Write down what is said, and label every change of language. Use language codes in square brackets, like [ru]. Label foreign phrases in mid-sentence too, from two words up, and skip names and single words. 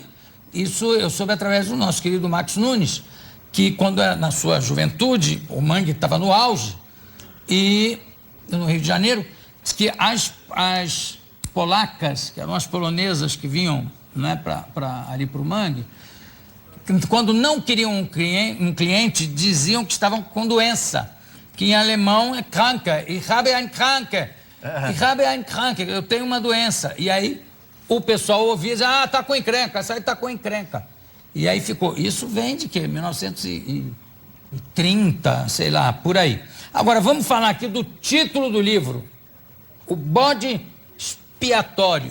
[pt] Isso eu soube através do nosso querido Max Nunes, que quando era na sua juventude, o Mangue estava no auge, e no Rio de Janeiro, diz que as polacas, que eram as polonesas que vinham, né, ali para o Mangue, quando não queriam um cliente, diziam que estavam com doença, que em alemão é kranke, [de] ich habe ein kranke, ich habe ein kranke, [pt] eu tenho uma doença. E aí o pessoal ouvia e dizia, tá com encrenca, essa aí tá com encrenca. E aí ficou, isso vem de quê? 1930, sei lá, por aí. Agora, vamos falar aqui do título do livro, O Bode Expiatório.